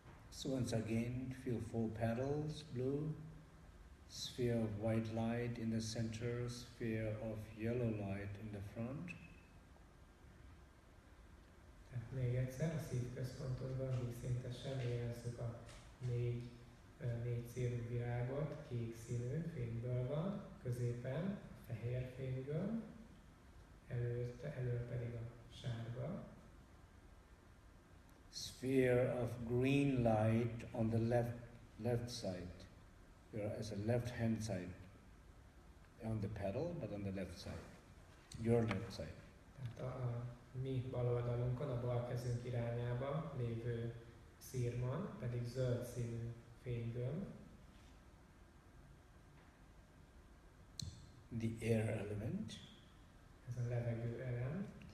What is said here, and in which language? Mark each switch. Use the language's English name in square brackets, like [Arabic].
[English] So once again, feel 4 petals, blue, sphere of white light in the center, sphere of yellow light in the front. [Hungarian] Tehát még egyszer a szívközpontunkban vízszintesen érezzük a négy színű virágot, kék színű fényből van, középen fehér fényből, elől pedig a sárga. [English] Sphere of green light on the left side. You're as a left hand side on the petal, but on the left side. Your left side. [Hungarian] Tehát a mi bal oldalunkon, a bal kezünk irányába lévő szirmon pedig zöld színű fénygömb. [English] The air element. [Hungarian] Ez a levegő elem.